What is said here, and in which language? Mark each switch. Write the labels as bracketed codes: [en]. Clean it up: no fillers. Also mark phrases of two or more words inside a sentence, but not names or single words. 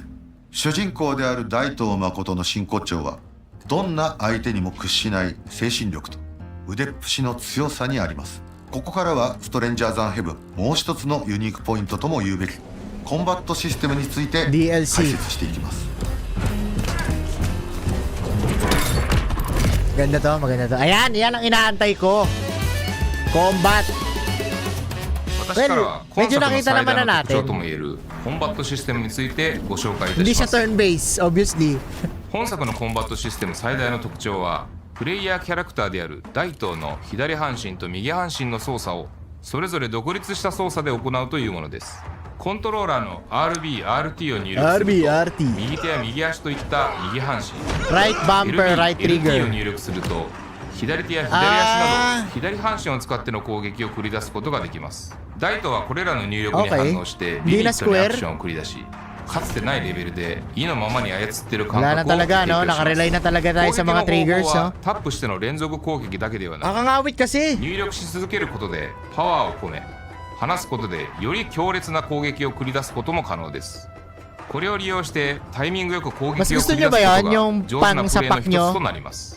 [ja] 主人公である大東誠の真骨頂はどんな相手にも屈しない精神力と腕っぷしの強さにあります。ここからはストレンジャー・ザン・ヘブンもう一つのユニークポイントとも言うべきコンバットシステムについて解説していきます。 [tl] Ganda to, maganda to. Ayan, yan ang inaantay ko. Combat. [ja] 私からは今 [tl] medyo [ja] 作の [tl] nakita [ja] 最 [tl] naman [ja] 大 [tl] na [ja] の特徴 [tl] natin. [ja] ともいえるコンバットシステムについてご紹介いた [tl] Hindi [ja] し [tl] siya [ja] ます。 [en] turn-based, obviously. [ja] 本作のコンバットシステム最大の特徴はプレイヤーキャラクターである大東の左半身と右半身の操作をそれぞれ独立した操作で行うというものです。コントローラーの RB、RT を入力すると RB、RT 右手や右足といった右半身 [en] Right bumper, right [ja] LT を [en] trigger. [ja] 入力すると左手や左足など左半身を使っての攻撃を繰り出すことができます。大東はこれらの入力に反応してリミットにアクションを繰り出しかつてないレベルで意のままに操っている感 [tl] Wala na [ja] 覚を提 [tl] talaga, [ja] 供 [tl] no? [ja] します。 [tl] Nakarely na talaga tayo sa mga [ja] 攻撃の [tl] triggers, [ja] 方法 [tl] no? [ja] はタップしての連続攻撃だけではなく [tl] Nakangawit kasi. [ja] 入力し続けることでパワーを込め離すことでより強烈な攻撃を繰り出すことも可能です。これを利用してタイミングよく攻撃を繰り出すことが上手なプレーの一つとなります。